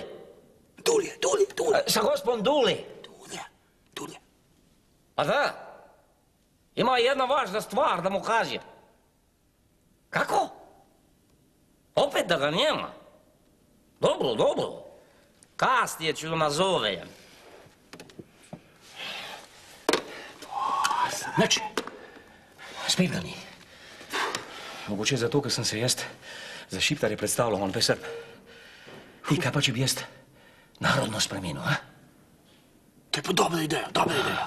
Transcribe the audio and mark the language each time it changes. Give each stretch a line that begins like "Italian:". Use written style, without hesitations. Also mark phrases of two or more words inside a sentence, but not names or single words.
Serbian: Dule. Sa gospodom Dule. Dule. Pa da. Ima jedna važna stvar da mu kažem. Kako? Opet da ga nema? Dobro. Kasnije ću nazovem.
Slovenian: Nič. Spet ga ni. Mogoče zato, ker sem se jaz za šiptarje predstavljal, on pa je Srb. I kaj pa, če bi jaz narodno spremenil, a? To je pa dobra ideja.